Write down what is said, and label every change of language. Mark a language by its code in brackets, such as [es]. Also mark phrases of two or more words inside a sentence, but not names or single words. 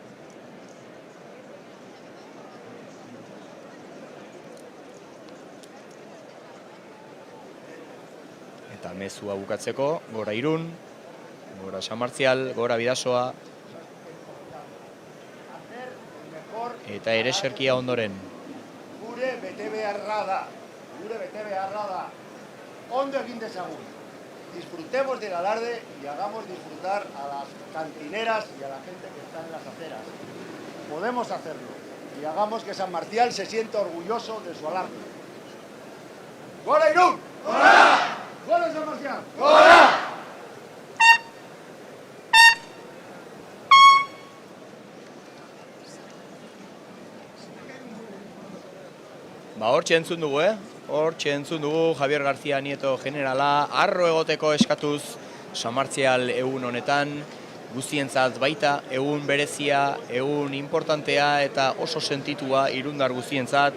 [eu] Eta mezua bukatzeko, gora Irun, gora San Martzial, gora Bidasoa, eta Ereserkia ondoren. Gure bete beharra da. Ondo egin dezagun. [es] Disfrutemos del alarde y hagamos disfrutar a las cantineras y a la gente que está en las aceras. Podemos hacerlo y hagamos que San Marcial se sienta orgulloso de su alarde. [eu] ¡Gora Irún! ¡Gora! ¡Gora San Marcial! ¡Gora! Hortxe entzun dugu, Hortxe entzun dugu Javier García Nieto generala harro egoteko eskatuz San Martzial egun honetan, guztientzat baita, egun berezia, egun importantea eta oso sentitua irundar guztientzat.